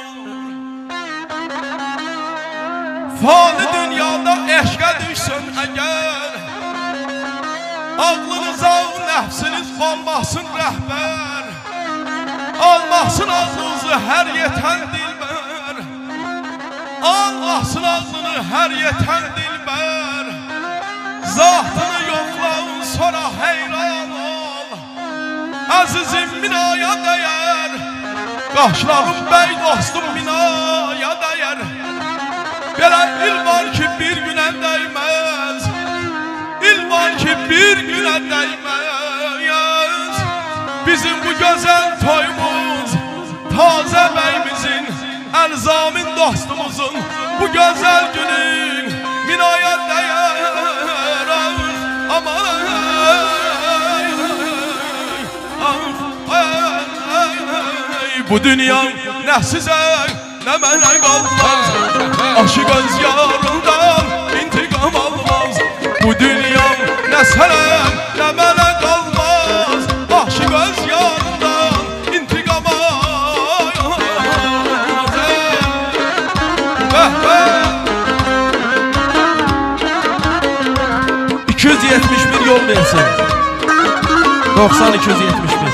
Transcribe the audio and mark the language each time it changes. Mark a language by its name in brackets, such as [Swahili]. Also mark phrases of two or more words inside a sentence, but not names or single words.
[Azerbaijani] Fani dünyada eşqə düşsün eğer, ağlınıza nəfsiniz olmasın rəhbər, almasın ağlınızı her yeten dilber, almasın ağlını her yeten dilber. Zatını yoxlayın sonra heyran ol, əzizim minaya dəyər, qaşlarım bəy dostum minaya dəyər. Belə il var ki bir günə dəymez, il var ki bir günə dəymez. [Turkish] Bizim bu güzel toyumuz, taze beyimizin, elzamin dostumuzun bu güzel günün minaya değer. [Azerbaijani] Aman bu dünya ne size ne mənə qalmaz, aşıq öz yarından intikam almaz. Bu dünya ne sənə ne mənə qalmaz, aşıq öz yarından intikam almaz. 271 yol versin. 90-271.